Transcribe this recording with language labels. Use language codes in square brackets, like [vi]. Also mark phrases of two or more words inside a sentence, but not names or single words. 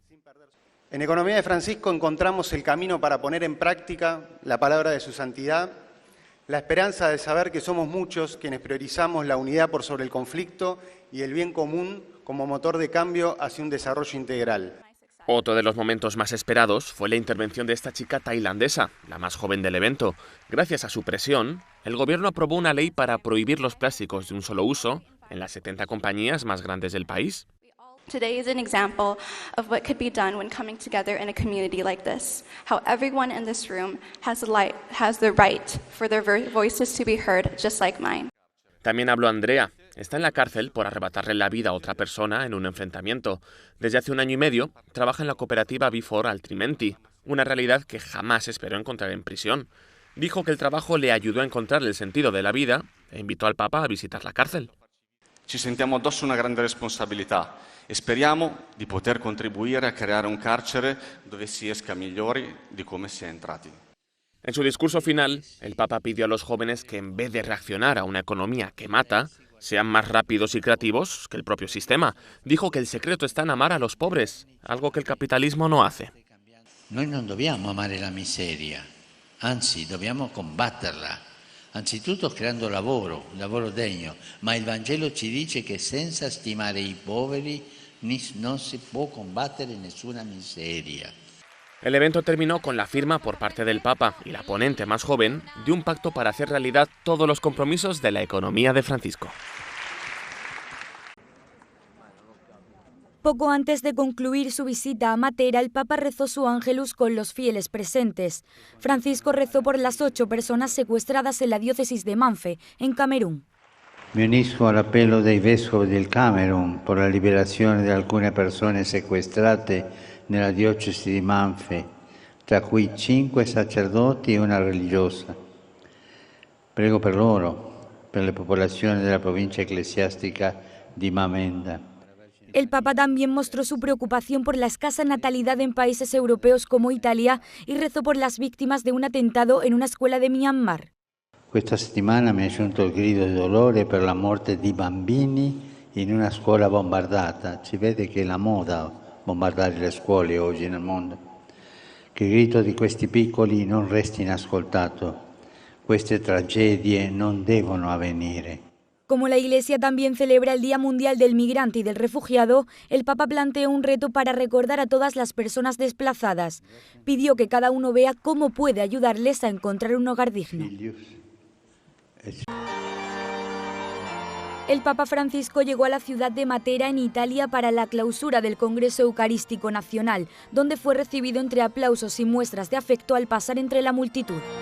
[es] En Economía de Francisco encontramos el camino para poner en práctica la palabra de su santidad, la esperanza de saber que somos muchos quienes priorizamos la unidad por sobre el conflicto y el bien común como motor de cambio hacia un desarrollo integral. Otro de los momentos más esperados fue la intervención de esta chica tailandesa, la más joven del evento. Gracias a su presión, el gobierno aprobó una ley para prohibir los plásticos de un solo uso en las 70 compañías más grandes del país. [en] Today is an example of what could be done when coming together in a community like this. How everyone in this room has the right for their voices to be heard, just like mine. [es] También habló Andrea. Está en la cárcel por arrebatarle la vida a otra persona en un enfrentamiento. Desde hace 1 año y medio trabaja en la cooperativa Before Altrimenti, una realidad que jamás esperó encontrar en prisión. Dijo que el trabajo le ayudó a encontrar el sentido de la vida e invitó al Papa a visitar la cárcel. [it] Ci sentiamo addosso una grande responsabilità e speriamo di poter contribuire a creare un carcere dove si esca migliori di come si è entrati. [es] En su discurso final, el Papa pidió a los jóvenes que en vez de reaccionar a una economía que mata, sean más rápidos y creativos que el propio sistema. Dijo que el secreto está en amar a los pobres, algo que el capitalismo no hace. [it] Noi non dobbiamo amare la miseria, anzi dobbiamo combatterla, anzitutto creando lavoro degno, ma il Vangelo ci dice che senza stimare i poveri non si può combattere nessuna miseria. [es] El evento terminó con la firma por parte del Papa y la ponente más joven de un pacto para hacer realidad todos los compromisos de la economía de Francisco. Poco antes de concluir su visita a Matera, el Papa rezó su Ángelus con los fieles presentes. Francisco rezó por las 8 personas secuestradas en la diócesis de Manfe, en Camerún. [it] Mi unisco all'appello dei vescovi del Camerun per la liberazione di alcune persone sequestrate nella diocesi di Manfe, tra cui 5 sacerdoti e una religiosa. Prego per loro, per le popolazioni della provincia eclesiástica di Mamenda. [es] El Papa también mostró su preocupación por la escasa natalidad en países europeos como Italia y rezó por las víctimas de un atentado en una escuela de Myanmar. [it] Questa settimana mi è giunto il grido di dolore per la morte di bambini in una scuola bombardata. Si vede che è la moda bombardare le scuole oggi nel mondo. Che il grido di questi piccoli non resti inascoltato. Queste tragedie non devono avvenire. [es] Como la Iglesia también celebra el Día Mundial del Migrante y del Refugiado, el Papa planteó un reto para recordar a todas las personas desplazadas. Pidió que cada uno vea cómo puede ayudarles a encontrar un hogar digno. El Papa Francisco llegó a la ciudad de Matera, en Italia, para la clausura del Congreso Eucarístico Nacional, donde fue recibido entre aplausos y muestras de afecto al pasar entre la multitud.